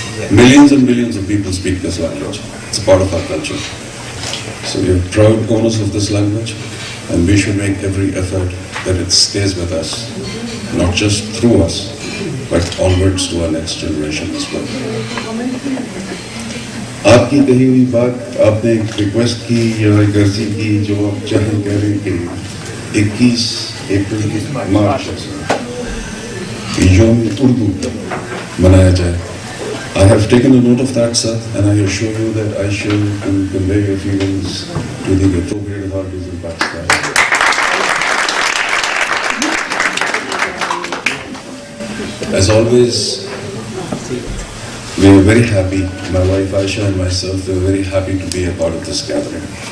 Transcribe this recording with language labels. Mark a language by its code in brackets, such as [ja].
[en] Millions and millions of people speak this language. It's a part of our culture. So we are proud owners of this language, and we should make every effort that it stays with us, not just through us, but onwards to our next generation as well. [ur] آپ کی کہی ہوئی بات آپ نے ایک request کی یا ایک عرضی کی جو آپ چاہیں کہہ رہے کہ 21 اپریل کی مارچ کہ یوم اردو منایا جائے. [en] I have taken a note of that, sir, and I assure you that I shall convey your feelings to the appropriate authorities in Pakistan. As always, we are very happy, my wife Aisha and myself, we are very happy to be a part of this gathering.